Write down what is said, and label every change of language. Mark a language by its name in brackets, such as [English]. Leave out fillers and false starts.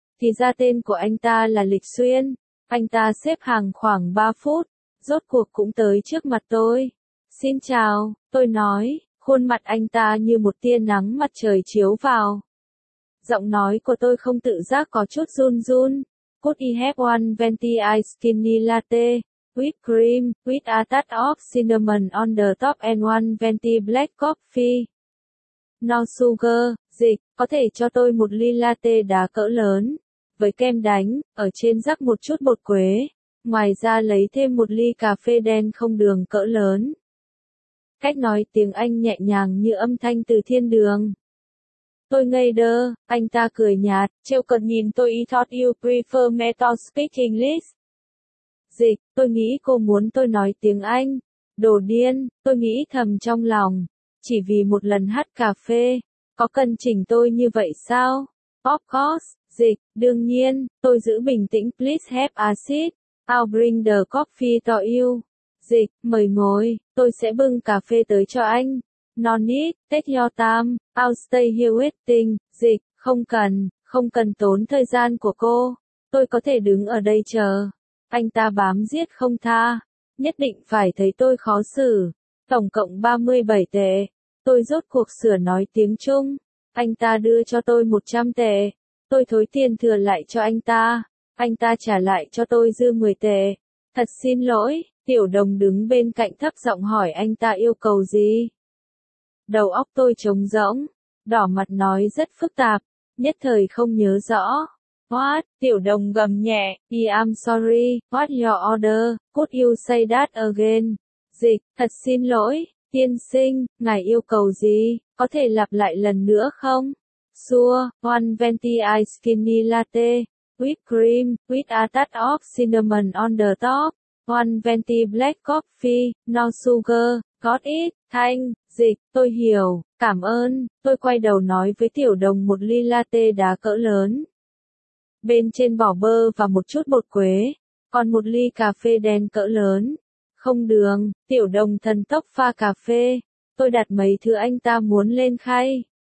[Vietnamese] Thì ra tên của anh ta là Lịch Xuyên. Anh ta xếp hàng khoảng 3 phút, rốt cuộc cũng tới trước mặt tôi. Xin chào, tôi nói. Khuôn mặt anh ta như một tia nắng mặt trời chiếu vào. Giọng nói của tôi không tự giác có chút run run. [English] Could I have one venti ice skinny latte, whipped cream, with a touch of cinnamon on the top and one venti black coffee? No sugar, [Vietnamese] dịch, có thể cho tôi một ly latte đá cỡ lớn, với kem đánh, ở trên rắc một chút bột quế. Ngoài ra lấy thêm một ly cà phê đen không đường cỡ lớn. Cách nói tiếng Anh nhẹ nhàng như âm thanh từ thiên đường. Tôi ngây đơ, anh ta cười nhạt, trêu cợt nhìn tôi. [English] I thought you prefer me to speak English. [Vietnamese] Dịch, tôi nghĩ cô muốn tôi nói tiếng Anh. Đồ điên, tôi nghĩ thầm trong lòng. Chỉ vì một lần hát cà phê, có cần chỉnh tôi như vậy sao? [English] Of course, [Vietnamese] dịch, đương nhiên, tôi giữ bình tĩnh. [English] Please have a seat. I'll bring the coffee to you. [Vietnamese] Dịch, mời ngồi, tôi sẽ bưng cà phê tới cho anh. [English] No need, take your time, I'll stay here waiting. [Vietnamese] Dịch, không cần tốn thời gian của cô. Tôi có thể đứng ở đây chờ. Anh ta bám riết không tha, nhất định phải thấy tôi khó xử. Tổng cộng 37 tệ, tôi rốt cuộc sửa nói tiếng Trung. Anh ta đưa cho tôi 100 tệ. tôi thối tiền thừa lại cho anh ta. Anh ta trả lại cho tôi dư 10 tệ. Thật xin lỗi, tiểu đồng đứng bên cạnh thấp giọng hỏi anh ta yêu cầu gì. Đầu óc tôi trống rỗng, đỏ mặt nói rất phức tạp, nhất thời không nhớ rõ. [English] What, [Vietnamese] tiểu đồng gầm nhẹ, [English] I'm sorry, what your order, could you say that again? [Vietnamese] Dịch, thật xin lỗi, tiên sinh, ngài yêu cầu gì, có thể lặp lại lần nữa không? [English] Sure, one venti ice skinny latte, whipped cream, with a touch of cinnamon on the top, one venti black coffee, no sugar, got it, thanks. [Vietnamese] Dịch, tôi hiểu, cảm ơn, tôi quay đầu nói với tiểu đồng một ly latte đá cỡ lớn. Bên trên bỏ bơ và một chút bột quế, còn một ly cà phê đen cỡ lớn. Không đường, tiểu đồng thần tốc pha cà phê, tôi đặt mấy thứ anh ta muốn lên khay.